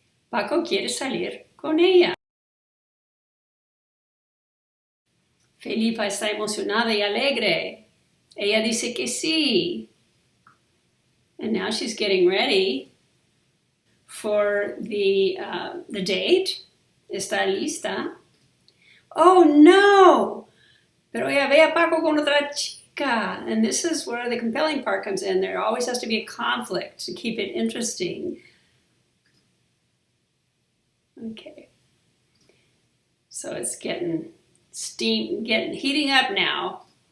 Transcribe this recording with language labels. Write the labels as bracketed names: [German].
[Spanish] Paco quiere salir con ella. Felipa está emocionada y alegre. Ella dice que sí. [English] And now she's getting ready for the date. [Spanish] Está lista. [English] Oh no! [Spanish] Pero ella ve a Paco con otra chica. [English] And this is where the compelling part comes in. There always has to be a conflict to keep it interesting. Okay. So it's getting heating up now.